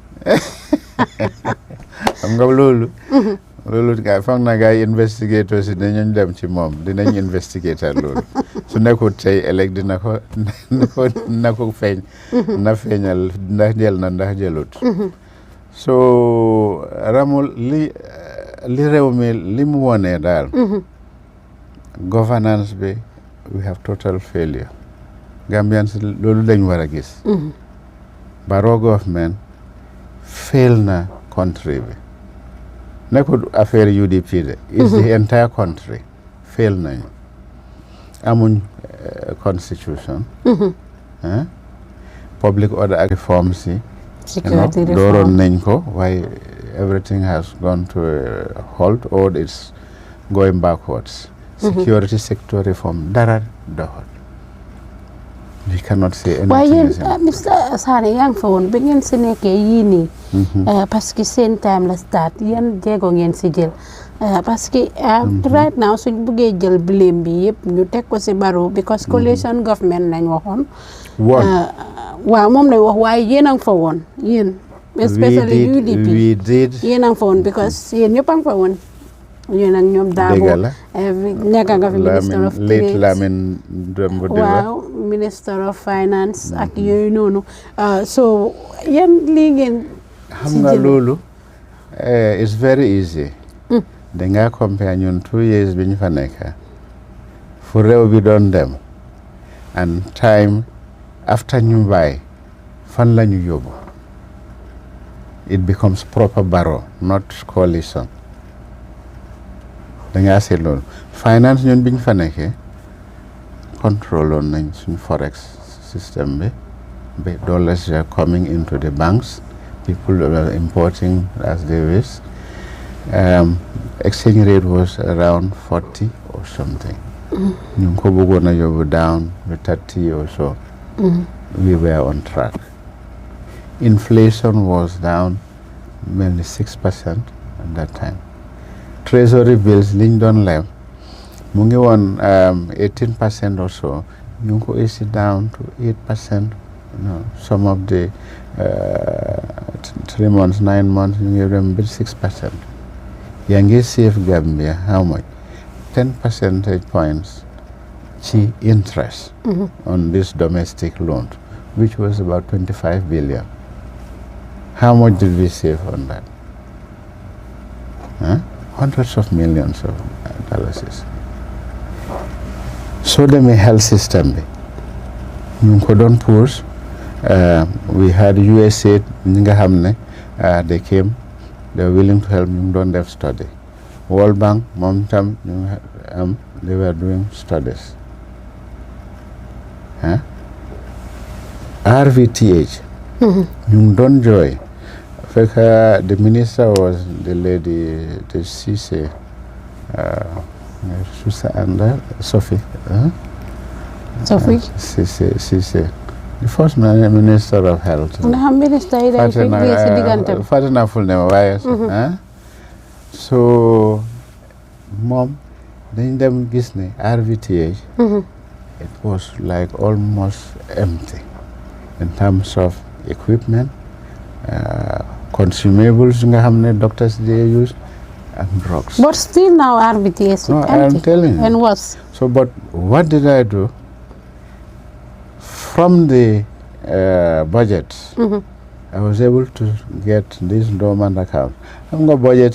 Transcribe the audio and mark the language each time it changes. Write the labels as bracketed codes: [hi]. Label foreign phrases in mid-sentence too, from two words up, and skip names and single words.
[wo] xam nga loolu gars foog na gars yi investigateur si dinañ dem ci moom dinañ investigateur loolu su nekkul tey ëllëg dina ko feeñ na feeñal ndax jël na ndax jëlut so ramul li réew mi li mu wonee daal governance bi [en] we have total failure [wo] Gambians loolu lañ war a gis [en] Barrow government [wo] fail na country bi nekkul affaire UDP de [en] is the entire country [wo] fail nañu amuñ [en] constitution public order [wo] ak reforms yi security dooroon reform nañ ko waaye [en] everything has gone to a halt or it's going backwards security sector reform [wo] dara doxal [en] we cannot say [wo] waaye anything yéen Mr Sanneh yaa ngi fa woon ba ngeen si nekkee yii nii parce que seen time la start yan jéego ngeen si jël parce que [en] right now [wo] suñ buggee jël blame bi yëpp ñu teg ko si Barrow because [en] coalition government [wo] lañ waxoon waaw moom lay wax waaye yéen a ngi fa woon yéen especially UDP [en] we did [wo] yéen a ngi fa woon because yéen ñëpp a ngi fa woon yéen ak ñoom Dabo nekk nga fi [en] minister of [wo] late trade Lamin Dembo waaw [en] minister of finance [wo] ak yooyu noonu so yan lii ngeen xam nga loolu [en] it's very easy [wo] danga compare ñun 2 years bi ñu fa nekk fu réew bi doon dem [en] and time after [wo] ñu bàyyi fan la ñu yóbbu [en] it becomes proper Barrow not coalition [wo] danga seet loolu finance ñun bi ñu fa nekkee contrôle nañ suñ [en] forex system [wo] bi [en] dollars are coming into the banks people were importing as they wish exchange rate was around 40 or something [wo] ñu ngi ko bëggoon a yóbbu [en] down to 30 or so we were on track inflation was down mainly 6% at that time treasury bills [wo] liñ doon leb mu ngi woon [en] 18% or so [wo] ñu ngi ko [en] easy down to 8%. Some of the 3 months 9 months [wo] ñu ngi dem ba [en] 6%. [wo] yaa ngi [en] save Gambia how much 10 percentage points ci interest on this domestic loan which was about 25 billion. How much did we save on that? Hundreds of millions of dollars. So the health system [wo] bi ñu ko doon [en] push we had USA [wo] ñi nga xam ne [en] they came they were willing to help [wo] ñu doon def [en] study World Bank [wo] moom tam ñu [en] they were doing studies RVTH [wo] ñu doon jooy fekk [en] the minister was the lady the Cissé Sophie Cissé the first minister of health Fatina Fulne [wo] waaye so moom dañ dem gis ne [en] RVTH it was like almost empty in terms of equipment consumables [wo] nga xam ne [en] doctors they use and drugs. But still now RBTS is empty. I'm telling you. And worse. So, but what did I do? From the budget, I was able to get this dormant account. I'm going budget.